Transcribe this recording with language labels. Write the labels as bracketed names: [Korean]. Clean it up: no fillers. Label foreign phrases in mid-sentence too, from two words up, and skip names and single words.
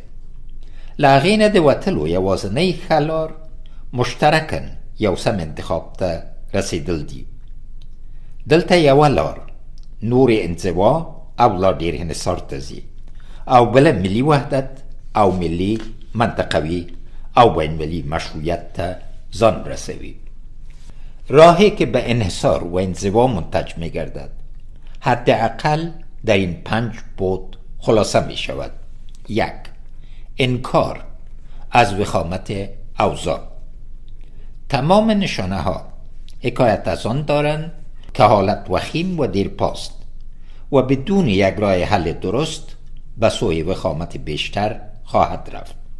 [Pashto] له هغې نه د وتلو یوازینۍ ښه لار مشترکاً یو سم انتخاب ته رسیدل دي. دلته یوه لار نور انزوا او لا ډېر انحصار ته ځي او بله ملي وحدت او ملي منطقوي او بین‌المللي مشروعیت ته ځان رسوي. [Persian] راهی که به انحصار و انزوا منتج می گردد حداقل در این 5 بعد خلاصه می شود. 1. انکار از وخامت اوضاع. تمام نشانه ها حکایت از آن دارند که حالت وخیم و دیرپاست و بدون یک راه حل درست به سوی وخامت بیشتر خواهد رفت.